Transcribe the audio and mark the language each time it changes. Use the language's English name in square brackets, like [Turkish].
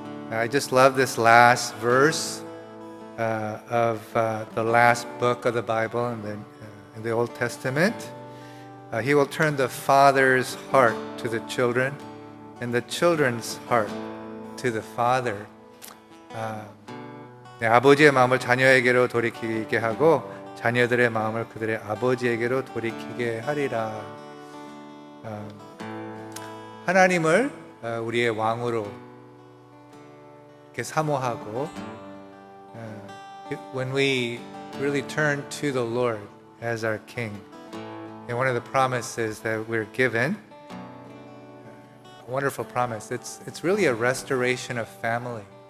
[English] I just love this last verse of the last book of the Bible in the Old Testament. He will turn the father's heart to the children and the children's heart to the father. [Korean] 아버지의 마음을 자녀에게로 돌이키게 하고 자녀들의 마음을 그들의 아버지에게로 돌이키게 하리라. 하나님을 우리의 왕으로 이렇게 사모하고 [English] when we really turn to the Lord as our King, and one of the promises that we're given, a wonderful promise, it's really a restoration of family.